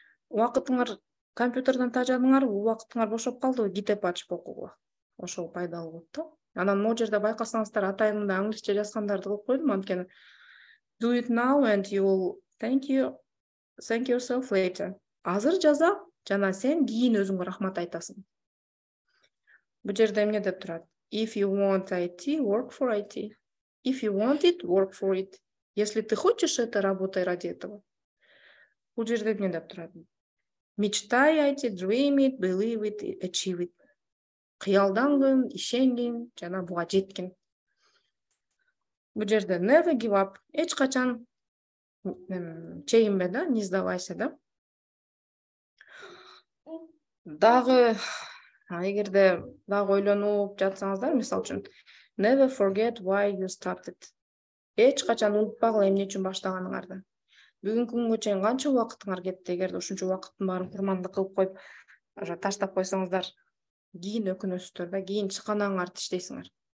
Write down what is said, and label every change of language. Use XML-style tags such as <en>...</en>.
<ky>Убакытыңар компьютерден тажадыңар, убакытыңар бошоп калдыбы, китеп ачып окууга. Ошол пайдалуу болот да. Анан могу жерде байкасаңыздар, атайымда англисче жазгандарды кылып койдум, анткени</ky> <en>do it now and you will thank yourself later.</en> <ky>Азыр жаза, жана сен кийин өзүңө рахмат айтасың. Бу жерде эмне деп турат?</ky> <en>If you want IT, work for IT. If you want it, work for it.</en> <ru>Если ты хочешь это, работай ради этого.</ru> <ky>Бу жерде эмне деп турат?</ky> <ru>Мечтай</ru> <en>IT, dream it, believe it, achieve it.</en> <ky>Кыялдангын, ишенгин, жана буга жеткин. Бу жерде</ky> <en>never give up.</en> <ky>Эч качан чегинбе да,</ky> <ru>не сдавайся да.</ru> <ky>Дагы эгерде дагы ойлонуп жатсаңыздар, мисалы үчүн</ky> <en>never forget why you started.</en> <ky>Эч качан унутпагыла эмне үчүн баштаганыңарды. Бүгүнкү күнгө чейин канча убакытыңар кетти, эгерде ушунча убакыттын баарын курмандык кылып коюп, таштап койсоңуздар, кийин өкүнөсүздөр да, кийин чыканаңарды иштейсиңер.</ky>